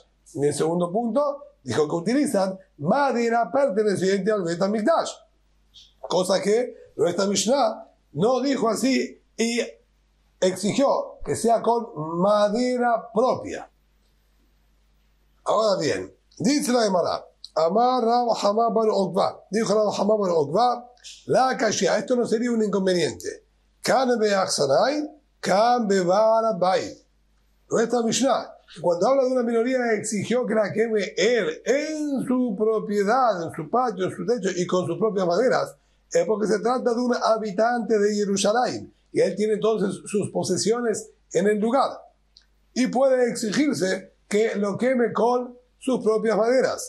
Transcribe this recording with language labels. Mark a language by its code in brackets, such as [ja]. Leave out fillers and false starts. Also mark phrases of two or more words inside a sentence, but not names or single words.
[es] En el segundo punto, dijo que utilizan madera perteneciente al Bet HaMikdash, cosa que nuestra Mishnah no dijo así y exigió que sea con madera propia. Ahora bien, dice la Gemara, [arc] אמר רב חמא בר עוקבא, [es] dijo Rav Hama bar Okba, [arc] לא קשיא, [es] esto no sería un inconveniente. [arc] כאן באכסנאי, כאן בבר בית. [es] Nuestra Mishnah, cuando habla de una minoría, exigió que la queme él en su propiedad, en su patio, en su techo y con sus propias maderas, es porque se trata de un habitante de Jerusalén y él tiene entonces sus posesiones en el lugar y puede exigirse que lo queme con sus propias maderas.